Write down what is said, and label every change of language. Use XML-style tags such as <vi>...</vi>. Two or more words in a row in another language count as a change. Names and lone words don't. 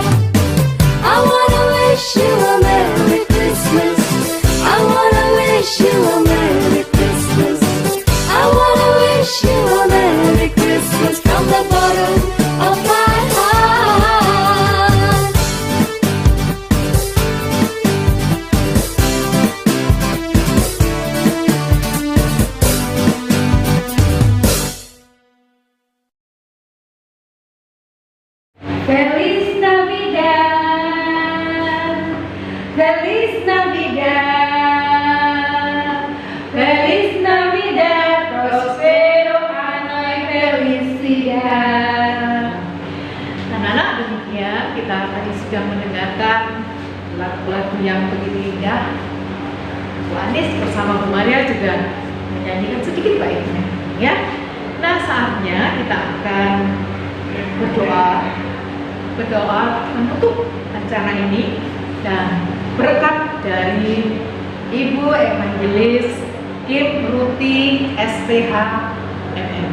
<en>I wanna wish you a Merry Christmas. I wanna wish you a Merry Christmas. I wanna wish you a Merry Christmas from the bottom of my heart.</en> <es>Feliz Navidad, Feliz Navidad, Feliz Navidad, prospero año y felicidad.</es> <id>Anak-anak, demikian kita tadi sudah mendengarkan lagu-lagu yang begitu indah. Bu Anis bersama Bu Maria juga menyanyikan sedikit baiknya, ya. Nah, saatnya kita akan berdoa menutup acara ini dan berkat dari Ibu Evangelis Kim Ruti SPH MM.</id>